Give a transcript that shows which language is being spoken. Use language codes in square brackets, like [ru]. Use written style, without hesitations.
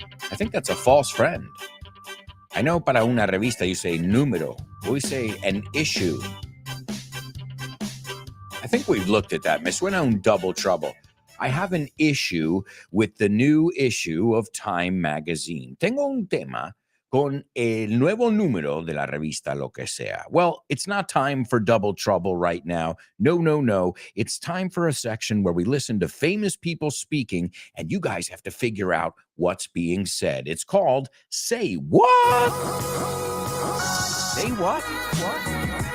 [en] I think that's a false friend. I know [es] para una revista [en] you say número. We say an issue. I think we've looked at that. [es] Me suena un [en] double trouble. I have an issue with the new issue of Time magazine. [es] Tengo un tema con el nuevo número de la revista lo que sea. [en] Well, it's not time for double trouble right now. No. It's time for a section where we listen to famous people speaking, and you guys have to figure out what's being said. It's called Say What? Say what? What?